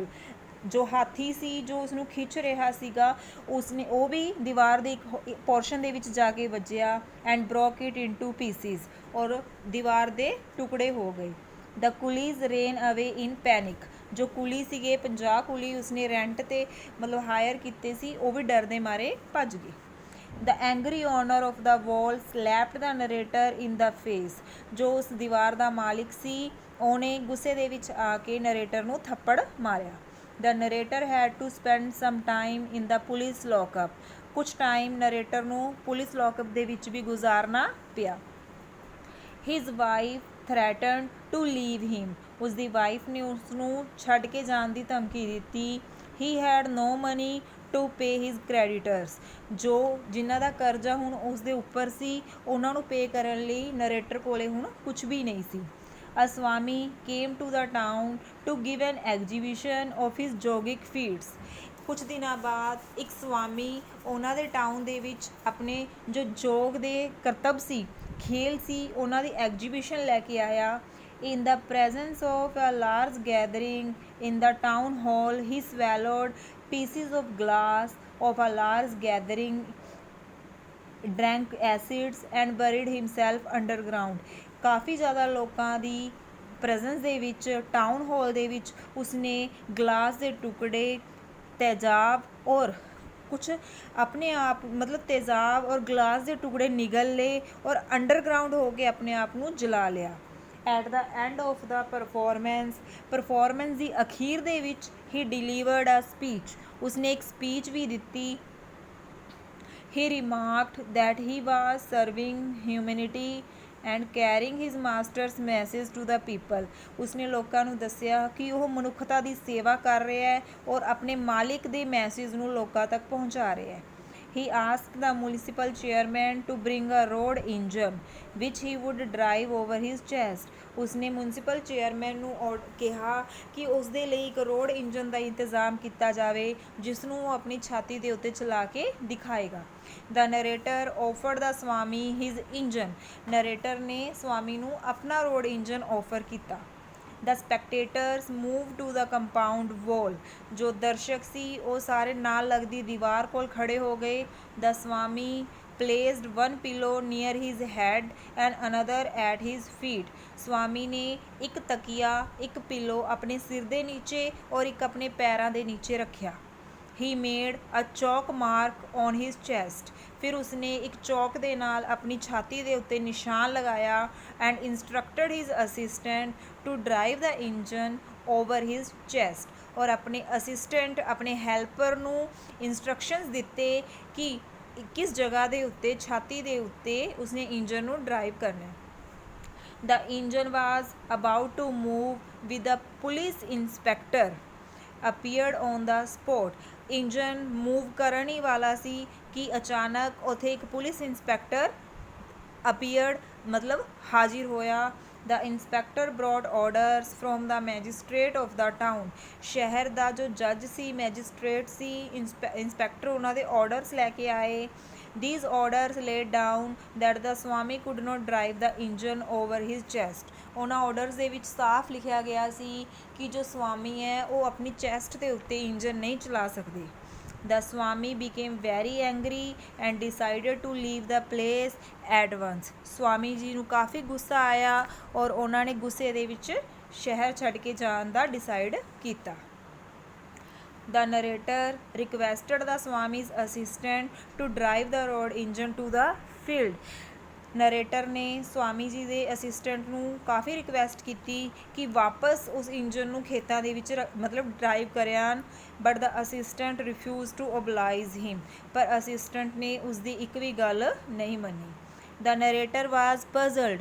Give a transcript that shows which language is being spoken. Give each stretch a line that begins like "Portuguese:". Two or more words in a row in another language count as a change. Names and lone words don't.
Punjabi: ਜੋ ਹਾਥੀ ਸੀ, ਜੋ ਉਸਨੂੰ ਖਿੱਚ ਰਿਹਾ ਸੀਗਾ, ਉਸਨੇ ਉਹ ਵੀ ਦੀਵਾਰ ਦੇ ਇੱਕ ਪੋਰਸ਼ਨ ਦੇ ਵਿੱਚ ਜਾ ਕੇ ਵੱਜਿਆ।
English: and broke it into pieces.
Punjabi: ਔਰ ਦੀਵਾਰ ਦੇ ਟੁਕੜੇ ਹੋ ਗਏ।
English: The coolies ran away in panic.
Punjabi: ਜੋ ਕੁਲੀ ਸੀਗੇ, 50 ਕੁਲੀ ਉਸਨੇ ਰੈਂਟ 'ਤੇ ਮਤਲਬ ਹਾਇਰ ਕੀਤੇ ਸੀ, ਉਹ ਵੀ ਡਰ ਦੇ ਮਾਰੇ ਭੱਜ ਗਏ।
English: The angry owner of the wall slapped the narrator in the face।
Punjabi: ਜੋ ਉਸ ਦੀਵਾਰ ਦਾ ਮਾਲਿਕ ਸੀ, ਉਹਨੇ ਗੁੱਸੇ ਦੇ ਵਿੱਚ ਆ ਕੇ ਨਰੇਟਰ ਨੂੰ ਥੱਪੜ ਮਾਰਿਆ।
English: The narrator had to spend some time in the police lockup।
Punjabi: ਕੁਛ ਟਾਈਮ ਨਰੇਟਰ ਨੂੰ ਪੁਲਿਸ ਲੌਕਅਪ ਦੇ ਵਿੱਚ ਵੀ ਗੁਜ਼ਾਰਨਾ ਪਿਆ।
English: His wife threatened to leave him।
Punjabi: ਉਸ ਦੀ ਵਾਈਫ ਨੇ ਉਸ ਨੂੰ ਛੱਡ ਕੇ ਜਾਣ ਦੀ ਧਮਕੀ ਦਿੱਤੀ।
English: He had no money to pay his creditors।
Punjabi: ਜੋ ਜਿਨ੍ਹਾਂ ਦਾ ਕਰਜ਼ਾ ਹੁਣ ਉਸ ਦੇ ਉੱਪਰ ਸੀ, ਉਹਨਾਂ ਨੂੰ ਪੇ ਕਰਨ ਲਈ ਨਰੇਟਰ ਕੋਲੇ ਹੁਣ ਕੁਝ ਵੀ ਨਹੀਂ ਸੀ।
English: A swami came to the town to give an exhibition of his yogic feats।
Punjabi: ਕੁਝ ਦਿਨਾਂ ਬਾਅਦ ਇੱਕ ਸਵਾਮੀ ਉਹਨਾਂ ਦੇ ਟਾਊਨ ਦੇ ਵਿੱਚ ਆਪਣੇ ਜੋ ਯੋਗ ਦੇ ਕਰਤੱਵ ਸੀ, ਖੇਲ ਸੀ, ਉਹਨਾਂ ਦੀ ਐਗਜੀਬਿਸ਼ਨ ਲੈ ਕੇ ਆਇਆ।
English: In the presence of a large gathering in the town hall, he swallowed pieces of glass of a large gathering, drank acids and buried himself underground।
Punjabi: ਕਾਫੀ ਜ਼ਿਆਦਾ ਲੋਕਾਂ ਦੀ ਪ੍ਰੈਜ਼ੈਂਸ ਦੇ ਵਿੱਚ ਟਾਊਨ ਹਾਲ ਦੇ ਵਿੱਚ ਉਸਨੇ ਗਲਾਸ ਦੇ ਟੁਕੜੇ, ਤੇਜ਼ਾਬ ਔਰ ਕੁਛ ਆਪਣੇ ਆਪ ਮਤਲਬ ਤੇਜ਼ਾਬ ਔਰ ਗਲਾਸ ਦੇ ਟੁਕੜੇ ਨਿਗਲ ਲਏ ਔਰ ਅੰਡਰਗਰਾਊਂਡ ਹੋ ਕੇ ਆਪਣੇ ਆਪ ਨੂੰ ਜਲਾ ਲਿਆ।
English: At the end of the performance
Punjabi: ਦੀ ਅਖੀਰ ਦੇ ਵਿੱਚ
English: he delivered a speech.
Punjabi: ਉਸਨੇ ਇੱਕ ਸਪੀਚ ਵੀ ਦਿੱਤੀ।
English: He remarked that he was serving humanity and carrying his master's message to the people.
Punjabi: ਉਸਨੇ ਲੋਕਾਂ ਨੂੰ ਦੱਸਿਆ ਕਿ ਉਹ ਮਨੁੱਖਤਾ ਦੀ ਸੇਵਾ ਕਰ ਰਿਹਾ ਹੈ ਔਰ ਆਪਣੇ ਮਾਲਿਕ ਦੇ ਮੈਸੇਜ ਨੂੰ ਲੋਕਾਂ ਤੱਕ ਪਹੁੰਚਾ ਰਿਹਾ ਹੈ।
English: He asked the municipal chairman to bring a road engine which he would drive over his chest।
Punjabi: ਉਸਨੇ ਮਿਊਨਿਸਪਲ ਚੇਅਰਮੈਨ ਨੂੰ ਕਿਹਾ ਕਿ ਉਸ ਦੇ ਲਈ ਇੱਕ ਰੋਡ ਇੰਜਨ ਦਾ ਇੰਤਜ਼ਾਮ ਕੀਤਾ ਜਾਵੇ, ਜਿਸ ਨੂੰ ਉਹ ਆਪਣੀ ਛਾਤੀ ਦੇ ਉੱਤੇ ਚਲਾ ਕੇ ਦਿਖਾਏਗਾ।
English: The narrator offered the swami his engine।
Punjabi: ਨਰੇਟਰ ਨੇ ਸਵਾਮੀ ਨੂੰ ਆਪਣਾ ਰੋਡ ਇੰਜਨ ਆਫਰ ਕੀਤਾ।
English: The spectators moved to the compound wall।
Punjabi: ਜੋ ਦਰਸ਼ਕ ਸੀ ਉਹ ਸਾਰੇ ਨਾਲ ਲੱਗਦੀ ਦੀਵਾਰ ਕੋਲ ਖੜੇ ਹੋ ਗਏ।
English: The swami placed one pillow near his head and another at his feet।
Punjabi: ਸਵਾਮੀ ਨੇ ਇੱਕ ਤਕੀਆ, ਇੱਕ ਪਿੱਲੋ ਆਪਣੇ ਸਿਰ ਦੇ ਨੀਚੇ ਔਰ ਇੱਕ ਆਪਣੇ ਪੈਰਾਂ ਦੇ ਨੀਚੇ ਰੱਖਿਆ।
English: He made a chalk mark on his chest.
Punjabi: ਫਿਰ ਉਸਨੇ ਇੱਕ ਚੌਕ ਦੇ ਨਾਲ ਆਪਣੀ ਛਾਤੀ ਦੇ ਉੱਤੇ ਨਿਸ਼ਾਨ ਲਗਾਇਆ।
English: and instructed his assistant to drive the engine over his chest.
Punjabi: ਔਰ ਆਪਣੇ ਅਸਿਸਟੈਂਟ ਆਪਣੇ ਹੈਲਪਰ ਨੂੰ ਇੰਸਟਰਕਸ਼ਨਸ ਦਿੱਤੇ ਕਿ ਕਿਸ ਜਗ੍ਹਾ ਦੇ ਉੱਤੇ ਛਾਤੀ ਦੇ ਉੱਤੇ ਉਸਨੇ ਇੰਜਨ ਨੂੰ ਡਰਾਈਵ ਕਰਨਾ।
English: The engine was about to move with the police inspector appeared on the spot।
Punjabi: ਇੰਜਨ ਮੂਵ ਕਰਨ ਹੀ ਵਾਲਾ ਸੀ ਕਿ ਅਚਾਨਕ ਉੱਥੇ ਇੱਕ ਪੁਲਿਸ ਇੰਸਪੈਕਟਰ appeared ਮਤਲਬ ਹਾਜ਼ਰ ਹੋਇਆ।
English: The inspector brought orders from the magistrate of the town।
Punjabi: ਸ਼ਹਿਰ ਦਾ ਜੋ ਜੱਜ ਸੀ, ਮੈਜਿਸਟ੍ਰੇਟ ਸੀ, ਇੰਸਪੈਕਟਰ ਉਹਨਾਂ ਦੇ ਆਰਡਰਸ ਲੈ ਕੇ ਆਏ।
English: These orders laid down that the Swami could not drive the engine over his chest।
Punjabi: ਉਹਨਾਂ ਆਰਡਰਸ ਦੇ ਵਿੱਚ ਸਾਫ਼ ਲਿਖਿਆ ਗਿਆ ਸੀ ਕਿ ਜੋ ਸਵਾਮੀ ਹੈ ਉਹ ਆਪਣੀ ਚੈਸਟ ਦੇ ਉੱਤੇ ਇੰਜਨ ਨਹੀਂ ਚਲਾ ਸਕਦੇ।
English: The Swami became very angry and decided to leave the place at once।
Punjabi: ਸਵਾਮੀ ਜੀ ਨੂੰ ਕਾਫੀ ਗੁੱਸਾ ਆਇਆ ਔਰ ਉਹਨਾਂ ਨੇ ਗੁੱਸੇ ਦੇ ਵਿੱਚ ਸ਼ਹਿਰ ਛੱਡ ਕੇ ਜਾਣ ਦਾ ਡਿਸਾਈਡ ਕੀਤਾ।
English: The narrator requested the Swami's assistant to drive the road engine to the field।
Punjabi: ਨਰੇਟਰ ਨੇ ਸਵਾਮੀ ਜੀ ਦੇ ਅਸਿਸਟੈਂਟ ਨੂੰ ਕਾਫੀ ਰਿਕੁਐਸਟ ਕੀਤੀ ਕਿ ਵਾਪਸ ਉਸ ਇੰਜਨ ਨੂੰ ਖੇਤਾਂ ਦੇ ਵਿੱਚ ਮਤਲਬ ਡਰਾਈਵ ਕਰਿਆਨ।
English: But the assistant refuse to oblige him.
Punjabi: ਪਰ ਅਸਿਸਟੈਂਟ ਨੇ ਉਸਦੀ ਇੱਕ ਵੀ ਗੱਲ ਨਹੀਂ ਮੰਨੀ।
English: The narrator was puzzled.